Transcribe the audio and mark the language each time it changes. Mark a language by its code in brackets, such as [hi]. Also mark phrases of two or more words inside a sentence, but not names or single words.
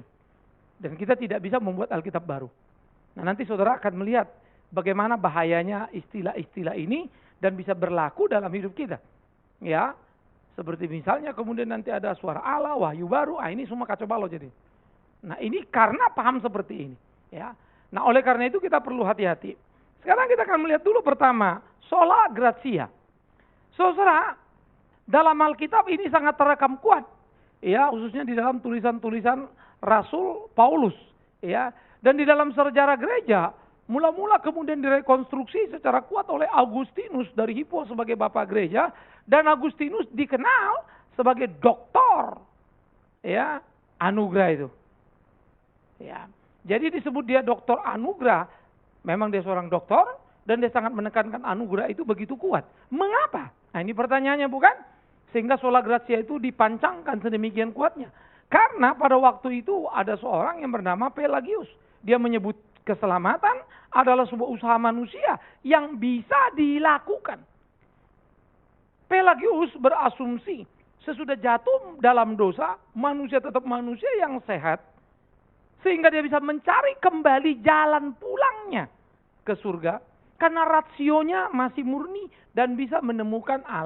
[id] Dan kita tidak bisa membuat Alkitab baru. Nah, nanti saudara akan melihat bagaimana bahayanya istilah-istilah ini dan bisa berlaku dalam hidup kita. Ya, seperti misalnya kemudian nanti ada suara Allah, wahyu baru, ini semua kacau balau jadi. Nah, ini karena paham seperti ini. Ya. Nah, oleh karena itu kita perlu hati-hati. Sekarang kita akan melihat dulu pertama, [la] sola gratia. [id] Saudara, dalam Alkitab ini sangat terekam kuat. Ya, khususnya di dalam tulisan-tulisan Rasul Paulus. Ya, dan di dalam sejarah gereja, mula-mula kemudian direkonstruksi secara kuat oleh Augustinus dari Hippo sebagai bapak gereja, dan Augustinus dikenal sebagai doktor, ya, anugerah itu. Ya, jadi disebut dia doktor anugerah. Memang dia seorang doktor dan dia sangat menekankan anugerah itu begitu kuat. Mengapa? Nah, ini pertanyaannya bukan? Sehingga sola gratia itu dipancangkan sedemikian kuatnya. Karena pada waktu itu ada seorang yang bernama Pelagius. Dia menyebut keselamatan adalah sebuah usaha manusia yang bisa dilakukan. Pelagius berasumsi sesudah jatuh dalam dosa, manusia tetap manusia yang sehat, sehingga dia bisa mencari kembali jalan pulangnya ke surga, karena rasionya masih murni dan bisa menemukan Allah.